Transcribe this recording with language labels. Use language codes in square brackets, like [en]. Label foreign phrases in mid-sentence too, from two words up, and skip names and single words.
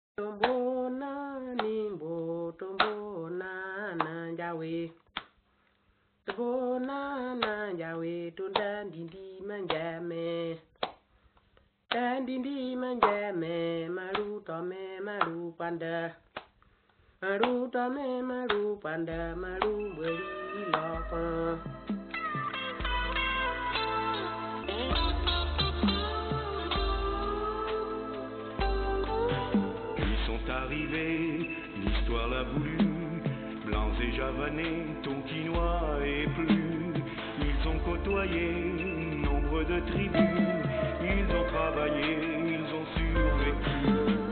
[fr] Tombona nimbo tombona nanjawe tombona nanjawe tundandindi manjame dandindi manjame malu panda malu panda malu beli lokon. Arrivé, l'histoire l'a voulu, blancs et javanais, tonkinois et plus, ils ont côtoyé nombre de tribus, ils ont travaillé, ils ont survécu.